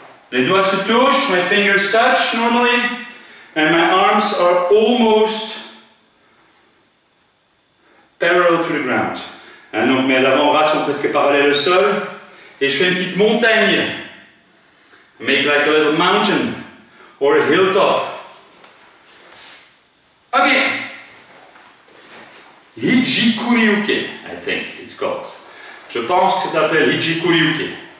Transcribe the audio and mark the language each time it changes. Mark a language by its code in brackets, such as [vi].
[fr] Les doigts se touchent, [en] my fingers touch normally, and my arms are almost parallel to the ground. [fr] Donc mes avant-bras sont presque parallèles au sol, et je fais une petite montagne. [en] Make like a little mountain, or a hilltop. Okay. Hijikuriuke, I think it's called. [fr] Je pense que ça s'appelle Hijikuriuke.